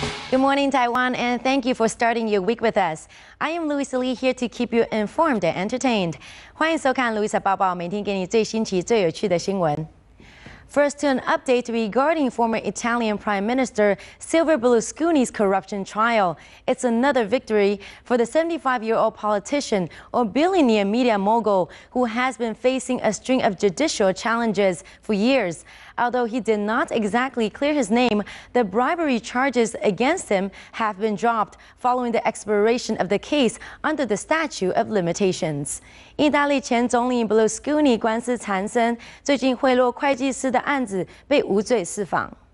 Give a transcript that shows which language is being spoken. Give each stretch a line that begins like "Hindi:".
English: Good morning, Taiwan, and thank you for starting your week with us. I am Louisa Lee, here to keep you informed and entertained.
Chinese: 欢迎收看 Louisa 报报，每天给你最新奇、最有趣的新闻。
English: First, to an update regarding former Italian Prime Minister Silvio Berlusconi's corruption trial. It's another victory for the 75-year-old politician or billionaire media mogul who has been facing a string of judicial challenges for years. Although he did not exactly clear his name, the bribery charges against him have been dropped following the expiration of the case under the statute of limitations.
Chinese: 意大利前总理 Berlusconi 官司缠身，最近贿赂会计师的案子被无罪释放。